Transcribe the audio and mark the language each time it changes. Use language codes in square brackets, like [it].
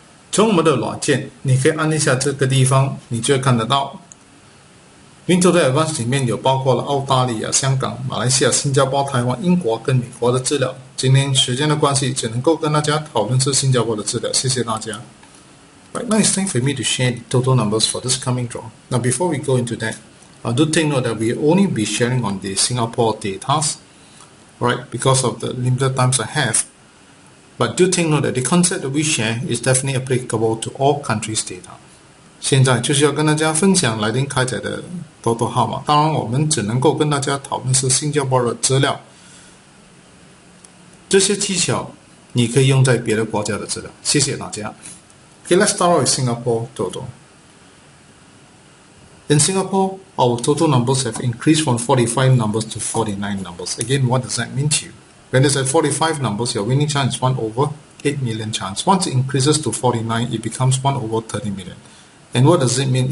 [zh] 从我们的软件，你可以按一下这个地方，你就会看得到 WinToto Advance 里面有包括了澳大利亚、香港、马来西亚、新加坡、台湾、英国跟美国的资料。今天时间的关系，只能够跟大家讨论是新加坡的资料，谢谢大家。 [en] Right, now it's time for me to share the total numbers for this coming draw. Now before we go into that, do take note that we will only be sharing on the Singapore data, right, because of the limited times I have. But do take note that the concept that we share is definitely applicable to all countries' data. [zh] 现在就是要跟大家分享来电开采的Toto号码，当然我们只能够跟大家讨论是新加坡的资料，这些技巧你可以用在别的国家的资料。谢谢大家。 [en] Okay, let's start with Singapore Toto. In Singapore, our total numbers have increased from 45 numbers to 49 numbers. Again, what does that mean to you? When it's at 45 numbers, your winning chance is 1 over 8 million chance. Once it increases to 49, it becomes 1 over 30 million. And what does it mean?